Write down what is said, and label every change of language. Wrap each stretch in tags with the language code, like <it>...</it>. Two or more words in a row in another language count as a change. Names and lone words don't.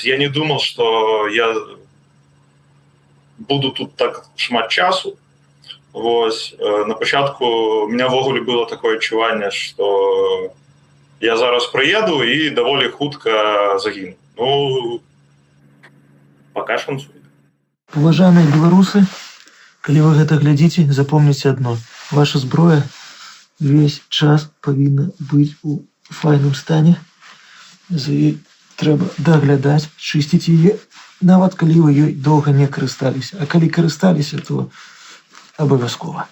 <be>Я не думал, што я буду тут так шмат часу. Вось. На пачатку</be> <ru>у меня</ru> <be>ввогуле было такое адчуванне, што я зараз прыеду і даволі хутка загіну. Ну, пока шансуе. Уважаемые беларусы, калі вы гэта глядзіце, запомніце адно. Ваша зброя весь час павінна быць у файным стане. За ёй трэба даглядаць, чысціць яе, нават калі вы ёй доўга не карысталіся. А калі карысталіся, то абавязкова.</be>